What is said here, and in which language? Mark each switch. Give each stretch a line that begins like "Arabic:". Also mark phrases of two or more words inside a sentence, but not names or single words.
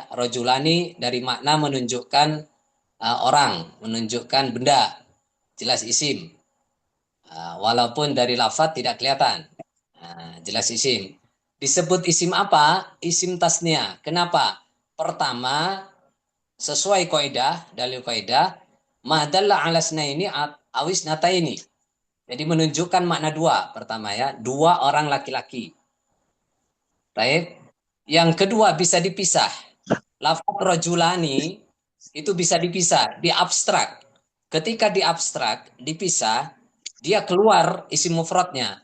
Indonesian: Rojulani dari makna menunjukkan orang, menunjukkan benda. Jelas isim. Walaupun dari lafaz tidak kelihatan. Jelas isim. Disebut isim apa? Isim tasnya. Kenapa? Pertama, sesuai kaidah, dalil kaidah,
Arabic: ما دل على اثنين أو اثنتين.
Indonesian: Jadi menunjukkan makna dua. Pertama ya, dua orang laki-laki. Baik. Yang kedua bisa dipisah. Lafaz rajulani itu bisa dipisah, diabstrak. Ketika diabstrak, dipisah, dia keluar isim mufradnya.